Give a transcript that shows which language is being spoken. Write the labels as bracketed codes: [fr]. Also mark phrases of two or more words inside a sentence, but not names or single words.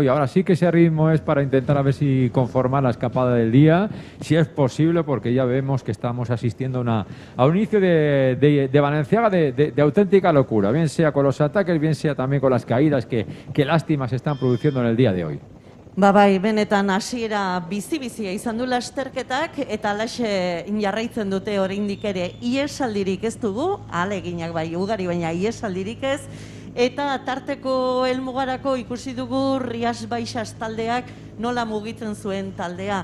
[es] Y ahora sí que ese ritmo es para intentar a ver si conformar la escapada del día, si es posible, porque ya vemos que estamos asistiendo a un inicio de Balenciaga de auténtica locura, bien sea con los ataques, bien sea también con las caídas, que lástima se están produciendo en el día de hoy. [eu] Bai, benetan hasiera bizi-bizia izan du lasterketak eta alaxe jarraitzen dute oraindik ere iesaldirik ez dugu, ahaleginak bai ugari baina iesaldirik ez, eta tarteko helmugarako ikusi dugu Rias Baixas taldeak nola mugitzen zuen taldea.